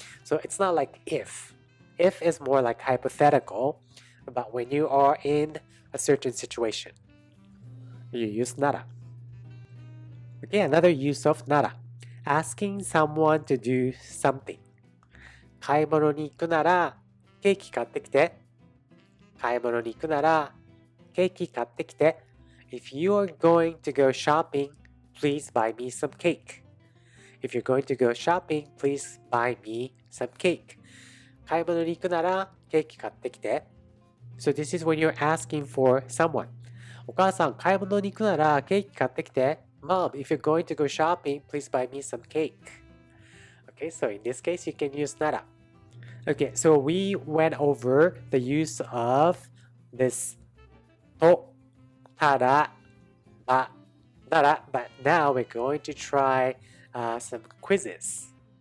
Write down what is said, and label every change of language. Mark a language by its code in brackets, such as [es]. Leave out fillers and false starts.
[en] So it's not like if. If is more like hypothetical, but when you are in a certain situation, you use nara. Okay, another use of nara. Asking someone to do something. [ja] 買い物に行くならケーキ買ってきて。買い物に行くならケーキ買ってきて。 [en] If you are going to go shopping, please buy me some cake. If you're going to go shopping, please buy me some cake. [ja] 買い物に行くならケーキ買ってきて。 [en] So this is when you're asking for someone. [ja] お母さん、買い物に行くならケーキ買ってきて。 [en] Mom, if you're going to go shopping, please buy me some cake. Okay, so in this case, you can use nara. Okay, so we went over the use of this to, tara, ba, nara, but now we're going to try some quizzes.